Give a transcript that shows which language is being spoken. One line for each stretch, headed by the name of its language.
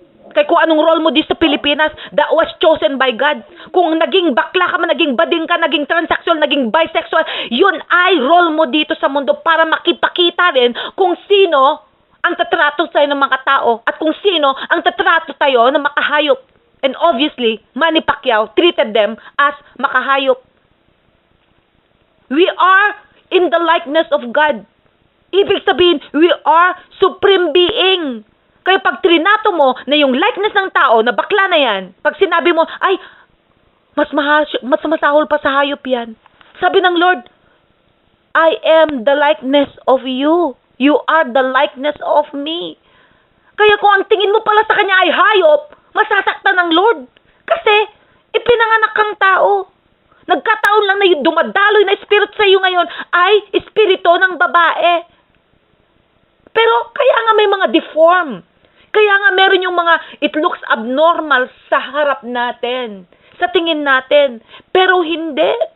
Filipino: Kaya kung anong role mo dito sa Pilipinas,
English: that was chosen by God.
Filipino: Kung naging bakla ka man, naging bading ka, naging transsexual, naging bisexual, yun ay role mo dito sa mundo para makipakita rin kung sino ang tatrato tayo ng mga tao at kung sino ang tatrato tayo ng makahayop.
English: And obviously, Manny Pacquiao treated them as
Filipino: makahayop.
English: We are in the likeness of God.
Filipino: Ibig sabihin,
English: we are supreme being.
Filipino: Kaya pag trinato mo na yung likeness ng tao na bakla na yan, pag sinabi mo, ay, mas masahol pa sa hayop yan. Sabi ng
English: Lord, I am the likeness of you. You are the likeness of me.
Filipino: Kaya kung ang tingin mo pala sa kanya ay hayop, masasaktan ng Lord. Kasi, ipinanganak kang tao. Nagkataon lang na yung dumadaloy na spirit sa iyo ngayon ay espiritu ng babae. Pero kaya nga may mga deform. Kaya nga meron yung mga
English: it looks abnormal
Filipino: sa harap natin, sa tingin natin. Pero hindi.